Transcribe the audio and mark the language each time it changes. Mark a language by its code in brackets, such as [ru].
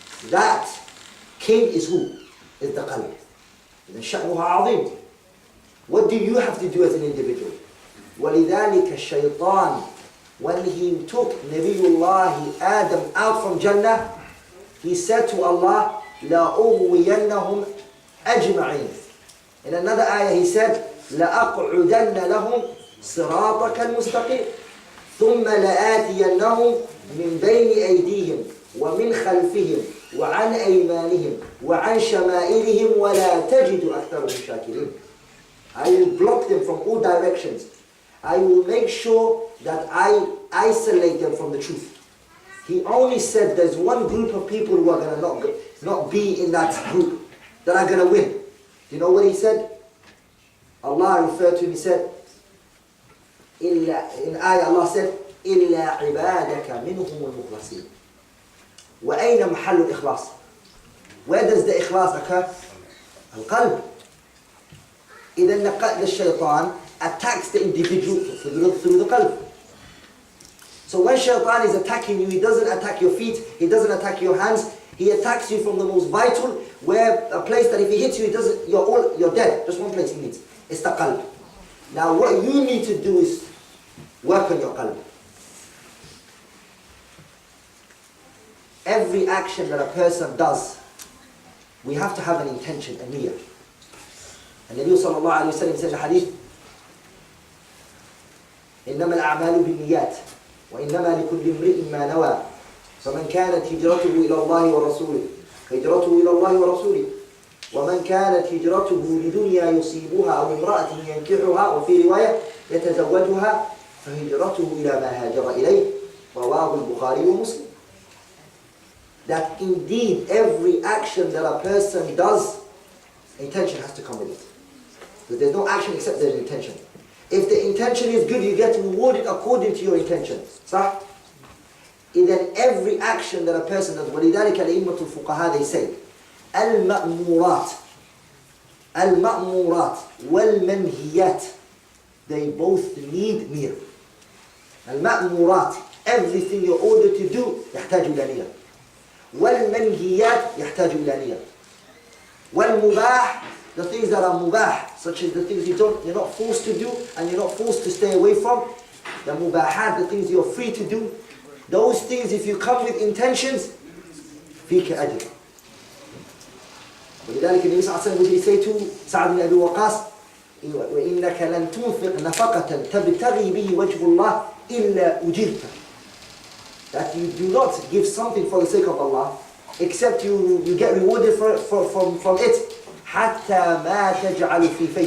[en] That king is who? Is the qalb. [ar] إذن شأنها عظيم. [en] What do you have to do as an individual? [ar] وَلِذَلِكَ الشَّيْطَانِ, [en] when he took Nabiyullah Adam out from Jannah, he said to Allah, [ar] لَأُغْوِيَنَّهُمْ أَجْمَعِينَ. [en] In another ayah he said, [ar] لَأَقْعُدَنَّ لَهُمْ صِرَاطَكَ الْمُسْتَقِيمِ ثُمَّ لَآتِيَنَّهُمْ مِنْ بَيْنِ أَيْدِيهِمْ وَمِنْ خَلْفِهِمْ وَعَنْ أَيْمَانِهِمْ وَعَنْ شَمَائِلِهِمْ وَلَا تَجِدُ أَكْثَرَهُمْ شَاكِرِينَ. [en] I will block them from all directions. I will make sure that I isolate them from the truth. He only said there's one group of people who are going to not be in that group, that are going to win. Do you know what he said? Allah referred to him, he said, in ayah Allah said, [ar] إِلَّا عِبَادَكَ مِنْهُمُ الْمُخْلَصِينَ. وَأَيْنَ مَحَلُّ الْإِخْلَاصِ. [en] Where does the ikhlas occur? Al-qalb. Then the shaitan attacks the individual through the qalb. So when shaitan is attacking you, he doesn't attack your feet, he doesn't attack your hands, he attacks you from the most vital, where a place that if he hits you, you're dead. Just one place he needs. It's the qalb. Now what you need to do is work on your qalb. Every action that a person does, we have to have an intention, a niyyah. [ar] And Nabi sallallahu alayhi wa sallam said in the hadith, إنما الأعمال بالنيات وإنما لكل امرئ ما نوى فمن كانت هجرته إلى الله ورسوله فهجرته إلى الله ورسوله ومن كانت هجرته لدنيا يصيبها أو امرأة ينكحها وفي رواية يتزوجها فهجرته إلى ما هاجر إليه رواه البخاري ومسلم. [en] That indeed every action that a person does, Intention has to come with it. Because there's no action except there's intention. If the intention is good, you get rewarded according to your intention. [ar] صح? [en] Then every action that a person does, [ar] ولذلك الأئمة الفقهاء [en] they say [ar] المأمورات والمنهيات, [en] they both need niyyah. المأمورات, everything you're ordered to do [ar] يحتاج إلى نية. والمنهيات يحتاج إلى نية. [en] والمباح, the things that are mubah, such as the things you're not forced to do and you're not forced to stay away from. The mubahat, the things you're free to do. Those things, if you come with intentions, [ar] فيك أجر. ولذلك النبي صلى الله عليه وسلم [en] would say to [ar] سعد بن أبي وقاص وإنك لن تنفق نفقة تبتغي به وجه الله إلا أجرت. [en] That you do not give something for the sake of Allah except you get rewarded from it. [ar] حتى ما تجعل في